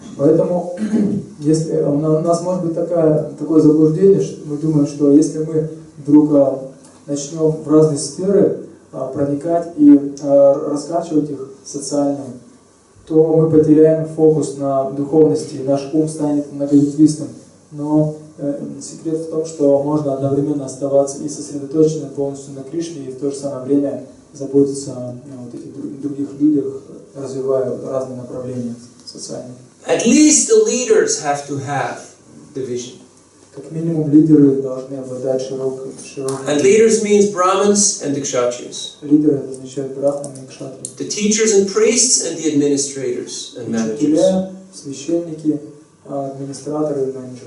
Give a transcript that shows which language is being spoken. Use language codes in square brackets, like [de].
[ru] Поэтому, если у нас может быть такое заблуждение, что мы думаем, что если мы вдруг начнем в разные сферы проникать и раскачивать их социально, то мы потеряем фокус на духовности, и наш ум станет многоветвистым. Но секрет в том, что можно одновременно оставаться и сосредоточенным полностью на Кришне, и в то же самое время заботиться о вот этих других людях, развивая разные направления социальные. [en] At least the leaders have to have the vision. [ru] Как минимум лидеры должны обладать широкой. [en] And leaders means Brahmins and the Kshatriyas. [ru] Лидеры это означает брахманы и кшатрии. [en] The teachers and priests and the administrators and managers. [ru] Учителя, священники, администраторы и менеджеры.